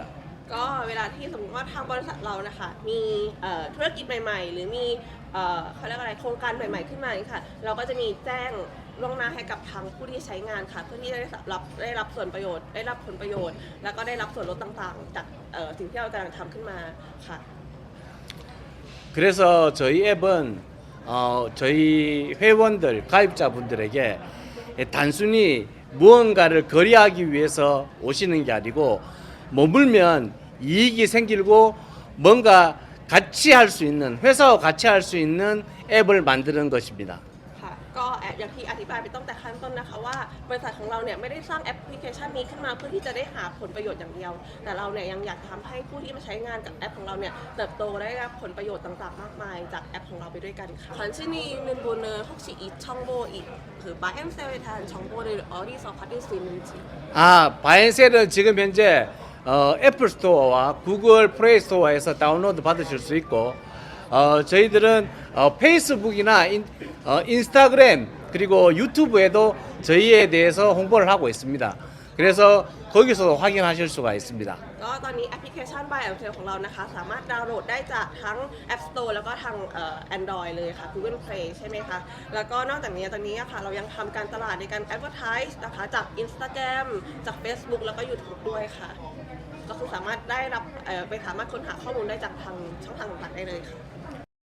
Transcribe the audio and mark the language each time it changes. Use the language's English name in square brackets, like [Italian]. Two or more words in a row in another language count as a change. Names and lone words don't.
[Thai] ก็เวลาที่สมมติว่าทางบริษัทเรานะคะมีธุรกิจใหม่ๆหรือมีเขาเรียกอะไรโครงการใหม่ๆขึ้นมาค่ะเราก็จะมีแจ้งล่วงหน้าให้กับทางผู้ที่ใช้งานค่ะเพื่อที่จะได้รับส่วนประโยชน์ได้รับผลประโยชน์แล้วก็ได้รับส่วนลดต่างๆจากสิ่งที่เรากำลังทำขึ้นมาค่ะ [Korean] 그래서 저희 앱은 저희 회원들 가입자분들에게 단순히 무언가를 거래하기 위해서 오시는 게 아니고 머물면 이익이 생기고 뭔가 같이 할 수 있는 회사와 같이 할 수 있는 앱을 만드는 것입니다. [Thai] ค่ะก็อย่างที่อธิบายไปตั้งแต่ขั้นต้นนะคะว่าบริษัทของเราเนี่ยไม่ได้สร้างแอปพลิเคชันนี้ขึ้นมาเพื่อที่จะได้หาผลประโยชน์อย่างเดียวแต่เราเนี่ยยังอยากทำให้ผู้ที่มาใช้งานกับแอปของเราเนี่ยเติบโตได้รับผลประโยชน์ต่างๆมากมายจากแอปของเราไปด้วยกันค่ะ [Korean] 관심이 있는 분은 혹시 이 정보 그 바이앤셀에 대한 정보를 어디서 받을 수 있는지 바이앤셀은 지금 현재 애플 스토어와 구글 플레이 스토어에서 다운로드 받으실 수 있고 저희들은 페이스북이나 인스타그램 그리고 유튜브에도 저희에 대해서 홍보를 하고 있습니다. 그래서 거기서도 확인하실 수가 있습니다. [Thai] ก็ตอนนี้แอปพลิเคชัน Buy and Sell ของเรานะคะสามารถดาวน์โหลดได้จากทั้ง App Store แล้วก็ทางAndroid เลยค่ะ Google Play ใช่ไหมคะ แล้วก็นอกจากนี้ตอนนี้อะค่ะเรายังทำการตลาดในการ Advertise นะคะจาก Instagram จาก Facebook แล้วก็ YouTube ด้วยค่ะ ก็คือสามารถได้รับไปสามารถค้นหาข้อมูลได้จากทางช่องทางต่างๆได้เลยค่ะ